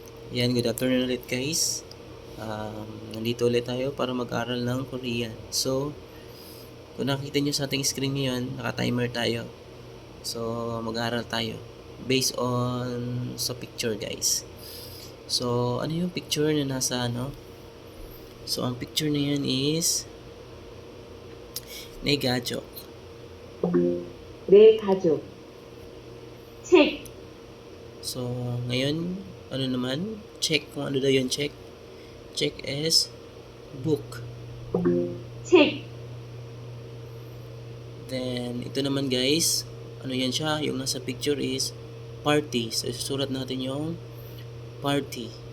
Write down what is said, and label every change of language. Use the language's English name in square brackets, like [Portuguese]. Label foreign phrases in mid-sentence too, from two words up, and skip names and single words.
[Filipino] Yan, good afternoon ulit guys. Nandito ulit tayo para mag-aral ng Korean. So, kung nakikita nyo sa ating screen ngayon, naka-timer tayo. So, mag-aral tayo based on sa picture guys. So, ano yung picture na nasa ano? So, ang picture na yan is [Korean] 내 가족. 내 가족. 책. [Filipino] So, ngayon, ano naman? Check kung ano daw yung check. [English] Check is book. [Korean] 책. [Filipino] Then, ito naman guys, ano yan siya? Yung nasa picture is party. So, isusulat natin yung party.